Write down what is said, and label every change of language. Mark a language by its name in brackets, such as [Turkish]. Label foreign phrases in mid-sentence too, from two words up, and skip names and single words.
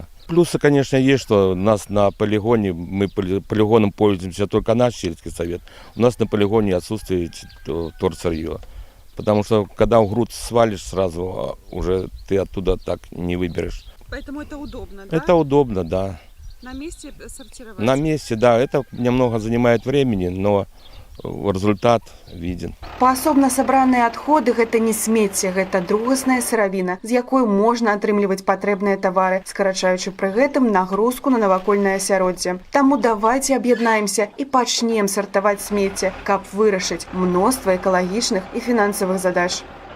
[Russian] Плюсы, конечно, есть, что у нас на полигоне, мы полигоном пользуемся только наш сельский совет, у нас на полигоне отсутствует торсырье. Потому что когда в груд свалишь сразу, уже ты оттуда так не выберешь. Поэтому это удобно, да? Это удобно, да. На месте сортировать? На месте, да. Это немного занимает времени, но результат виден. [Belarusian] Паасобна сабраныя адходы – гэта не смецце, гэта другасная сыравіна, з якой можна атрымліваць патрэбныя тавары, скарачаючы пры гэтым нагрузку на навакольнае асяроддзе. Таму давайце аб'яднаемся і пачнем сартаваць смецце, каб вырашыць мноства экалагічных і фінансавых задач.